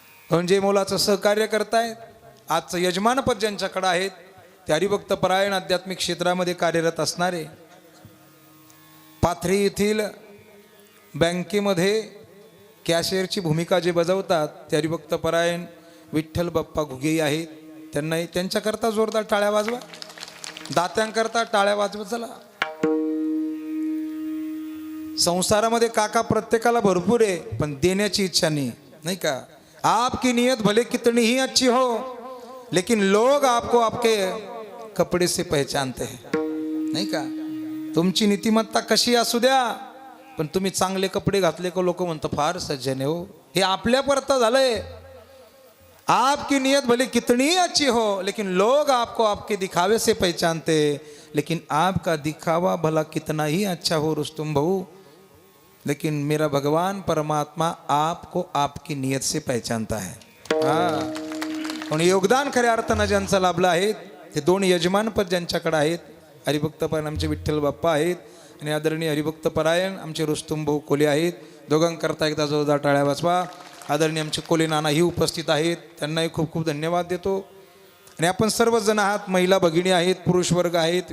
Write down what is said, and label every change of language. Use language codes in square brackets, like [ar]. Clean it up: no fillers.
[mr] म्हणजे मोलाचं सहकार्य करतायत. आजचं यजमानपद ज्यांच्याकडे आहेत ते हरिभक्त परायण आध्यात्मिक क्षेत्रामध्ये कार्यरत असणारे, पाथरी येथील बँकेमध्ये कॅशियरची भूमिका जे बजावतात ते हरिभक्त परायण विठ्ठल बाप्पा घुगे आहेत. त्यांनाही त्यांच्याकरता जोरदार टाळ्या वाजवा. दात्यांकरता टाळ्या वाजवत चला. संसारामध्ये काका प्रत्येकाला भरपूर आहे, पण देण्याची इच्छा नाही, नाही का. [hi] आपकी नियत भले कितनी ही अच्छी हो, लेकिन लोग आपको आपके कपडे से पहचानते हैं, [mr] नाही का. तुमची नीतिमत्ता कशी असू द्या, पण तुम्ही चांगले कपडे घातले का लोक म्हणतात फार सज्जन आहे हो. हे आपल्यापर्यंत झालंय. [hi] आपकी नियत भले कितनी अच्छी हो, लेकिन लोग आपको आपके दिखावे से पहचानते, लेकिन आपका दिखावा भला कितना ही अच्छा हो रुस्तुम भाऊ, लेकिन मेरा भगवान परमात्मा आपको आपकी नियत से पहचानता है. [mr] पण योगदान खऱ्या अर्थानं ज्यांचं लाभलं आहे ते दोन यजमानपद ज्यांच्याकडे आहेत, हरिभक्त परायण आमचे विठ्ठल बाप्पा आहेत आणि आदरणीय हरिभक्त परायण आमचे रुस्तुम भाऊ कोले आहेत. दोघांकरता एकदा जोरदार टाळ्या वाजवा. आदरणीय आमचे कोले नानाही उपस्थित आहेत. त्यांनाही खूप खूप धन्यवाद देतो. आणि आपण सर्वजण आहात, महिला भगिनी आहेत, पुरुष वर्ग आहेत.